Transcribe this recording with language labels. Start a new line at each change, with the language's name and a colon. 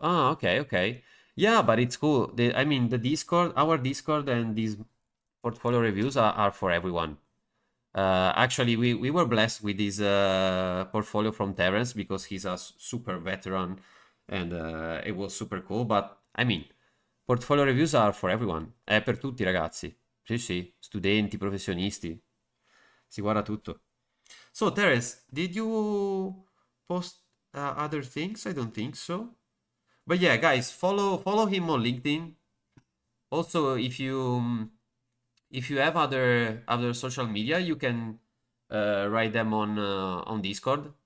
English: Ah, okay. Yeah, but it's cool. I mean, the Discord, our Discord, and these portfolio reviews are for everyone. Actually, we were blessed with this portfolio from Terence because he's a super veteran, and it was super cool. But I mean, portfolio reviews are for everyone.
Italian: È per tutti, ragazzi. Sì, studenti, professionisti. Si guarda tutto.
English: So, Terence, did you post other things? I don't think so. But yeah, guys, follow him on LinkedIn. Also, if you have other social media, you can write them on Discord.